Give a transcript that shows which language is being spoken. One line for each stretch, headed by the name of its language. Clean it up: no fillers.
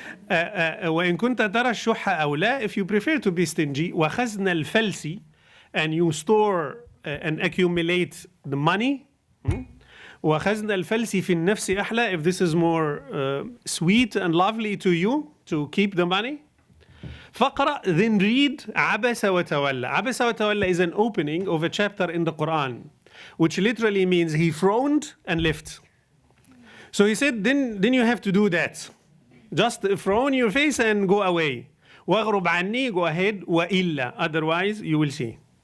Arabic: وإن كنت ترى الشح أولى,
English: if you prefer to be stingy,
Arabic: وخزن الفلس,
English: and you store and accumulate the money.
Arabic: وخزن الفلس في النفس أحلى,
English: if this is more sweet and lovely to you to keep the money. فقرأ, then read
Arabic: عبس وتولى. عبس وتولى
English: is an opening of a chapter in the Quran, which literally means he frowned and left. So he said, then you have to do that. Just frown your face and go away.
Arabic: واغرب عني,
English: go ahead. وإلا, otherwise you will see.